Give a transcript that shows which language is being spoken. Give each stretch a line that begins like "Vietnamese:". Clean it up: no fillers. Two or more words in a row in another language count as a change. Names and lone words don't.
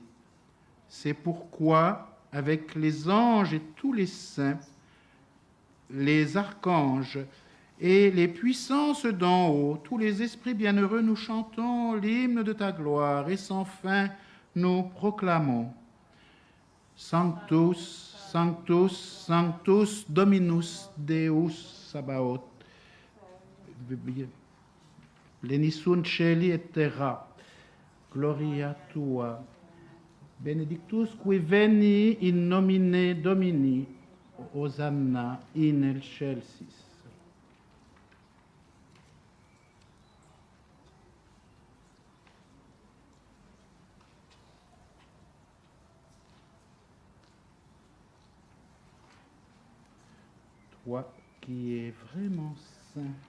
French: C'est pourquoi, avec les anges et tous les saints, les archanges, et les puissances d'en haut, tous les esprits bienheureux, nous chantons l'hymne de ta gloire et sans fin nous proclamons
Latin: Sanctus, Sanctus, Sanctus, Dominus Deus Sabaoth, Benisunt Celi et Terra, Gloria Tua, Benedictus qui veni in nomine Domini, Hosanna in excelsis.
French: Toi qui es vraiment saint.